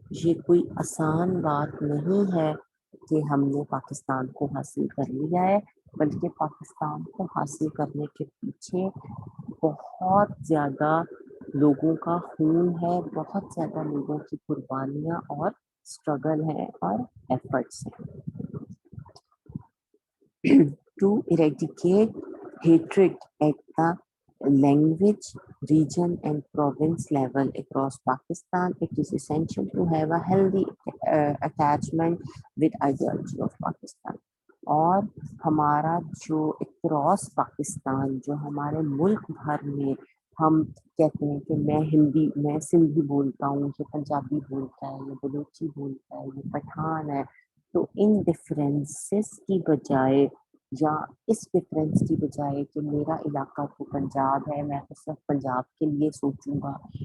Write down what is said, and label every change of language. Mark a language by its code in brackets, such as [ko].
[ur] یہ کوئی آسان بات نہیں ہے کہ ہم نے پاکستان کو حاصل کر لیا ہے, بلکہ پاکستان کو حاصل کرنے کے پیچھے بہت زیادہ لوگوں کا خون ہے, بہت زیادہ لوگوں کی قربانیاں اور اسٹرگل ہے اور ایفرٹس ہیں. [en] To eradicate hatred at the language, region and province level across Pakistan, it is essential to have a healthy attachment with ideology of Pakistan. [ur] اور ہمارا جو اکراس پاکستان, جو ہمارے ملک بھر میں ہم کہتے ہیں کہ میں سندھی بولتا ہوں, یہ پنجابی بولتا ہے, یہ بلوچی بولتا ہے, یہ پٹھان ہے, تو ان ڈفرینسز کی بجائے, یا اس ڈفرینس کی بجائے کہ میرا علاقہ تو پنجاب ہے, میں تو صرف پنجاب کے لیے سوچوں گا,